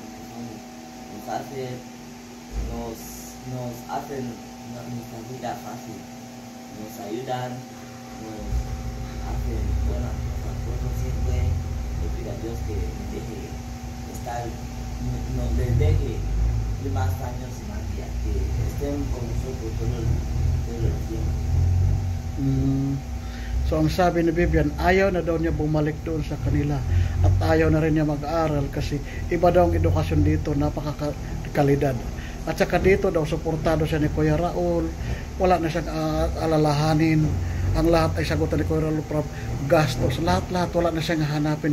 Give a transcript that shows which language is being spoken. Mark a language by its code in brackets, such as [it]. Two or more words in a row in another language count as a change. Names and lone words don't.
[es] Nos hacen nuestra vida fácil, nos ayudan, nos hacen buenas cosas. Por eso siempre le pido a Dios que me deje estar, nos deje más años y más días, que estén con nosotros todo el tiempo. [tl] So ang sabi ni Vivian, ayaw na daw niya bumalik doon sa kanila at ayaw na rin niya mag-aaral kasi iba daw ang edukasyon dito, napakakalidad. At saka dito daw suportado siya ni Kuya Raul, wala na siyang alalahanin, ang lahat ay sagutan ni Kuya Raul, gastos, lahat wala na siyang hanapin.